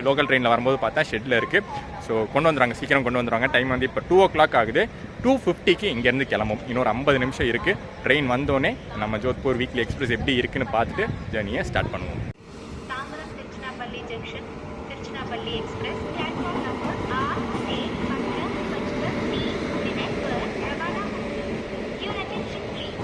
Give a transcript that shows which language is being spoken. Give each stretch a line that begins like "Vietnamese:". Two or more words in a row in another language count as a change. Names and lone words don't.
English: local train
Tamil: வரும்போது பார்த்தா ஷெட்டில் இருக்குது. ஸோ கொண்டு வந்துடுறாங்க, சீக்கிரம் கொண்டு வந்துடுவாங்க. டைம் வந்து இப்போ 2 o'clock ஆகுது. 2:50க்கு இங்கேருந்து கிளம்பும். இன்னொரு 50 நிமிஷம் இருக்குது. ட்ரெயின் வந்தோடனே நம்ம ஜோத்பூர் வீக்லி எக்ஸ்பிரஸ் எப்படி இருக்குன்னு பார்த்துட்டு ஜர்னியை ஸ்டார்ட் பண்ணுவோம்.
Hindi: தாம்பரம் திருச்சினாப்பள்ளி ஜங்ஷன் திருச்சினாப்பள்ளி எக்ஸ்பிரஸ் प्लेटफॉर्म नंबर 8 से 15:30 पर रवाना होगी.
English: Your attention please.